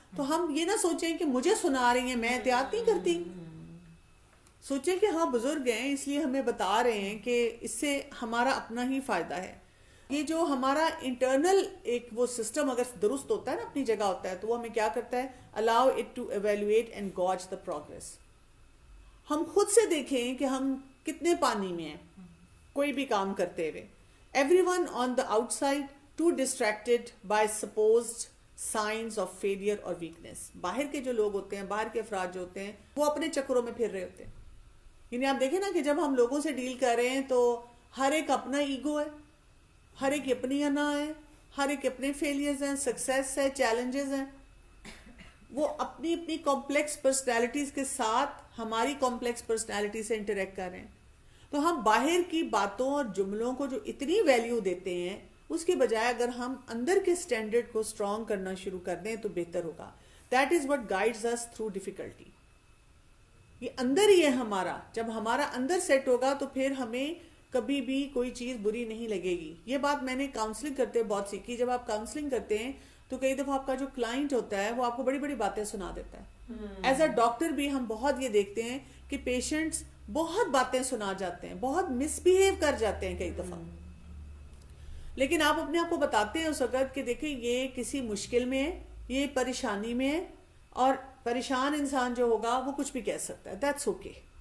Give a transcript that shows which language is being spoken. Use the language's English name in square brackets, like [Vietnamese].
[Urdu] تو ہم یہ نہ سوچیں کہ مجھے سنا رہی ہیں میں احتیاط نہیں کرتی، سوچیں کہ ہاں بزرگ ہیں اس لیے ہمیں بتا رہے ہیں کہ اس سے ہمارا اپنا ہی فائدہ ہے. یہ جو ہمارا انٹرنل ایک وہ سسٹم اگر درست ہوتا ہے نا، اپنی جگہ ہوتا ہے، تو وہ ہمیں کیا کرتا ہے، [English] allow it to evaluate and gauge the progress. [Urdu] ہم خود سے دیکھیں کہ ہم کتنے پانی میں ہیں کوئی بھی کام کرتے ہوئے. [English] everyone on the outside too distracted by supposed signs of failure or weakness. [Urdu] باہر کے جو لوگ ہوتے ہیں، باہر کے افراد جو ہوتے ہیں، وہ اپنے چکروں میں پھر رہے ہوتے ہیں. یعنی آپ دیکھیں نا کہ جب ہم لوگوں سے ڈیل کر رہے ہیں تو ہر ایک اپنا ایگو ہے، ہر ایک اپنی انا ہے، ہر ایک اپنے فیلیئرز ہیں، سکسیس ہے، چیلنجز ہیں. وہ اپنی اپنی کمپلیکس پرسنالٹیز کے ساتھ ہماری کمپلیکس پرسنالٹی سے انٹریکٹ کر رہے ہیں. تو ہم باہر کی باتوں اور جملوں کو جو اتنی ویلیو دیتے ہیں، اس کے بجائے اگر ہم اندر کے سٹینڈرڈ کو سٹرونگ کرنا شروع کر دیں تو بہتر ہوگا. [English] That is what guides us through difficulty. [Urdu] یہ اندر ہی ہے ہمارا. جب ہمارا اندر سیٹ ہوگا تو پھر ہمیں کبھی بھی کوئی چیز بری نہیں لگے گی. یہ بات میں نے کاؤنسلنگ کرتے بہت سیکھی. جب آپ کاؤنسلنگ کرتے ہیں تو کئی دفعہ آپ کا جو کلائنٹ ہوتا ہے وہ آپ کو بڑی بڑی باتیں سنا دیتا ہے. [English] as a doctor [Urdu] بھی ہم بہت یہ دیکھتے ہیں کہ پیشنٹس بہت باتیں سنا جاتے ہیں, بہت مس بہیو کر جاتے ہیں کئی دفعہ, لیکن آپ اپنے آپ کو بتاتے ہیں اس وقت کہ دیکھیں یہ کسی مشکل میں ہے, یہ پریشانی میں ہے, اور پریشان انسان جو ہوگا وہ کچھ بھی کہہ سکتا ہے, [English] That's okay.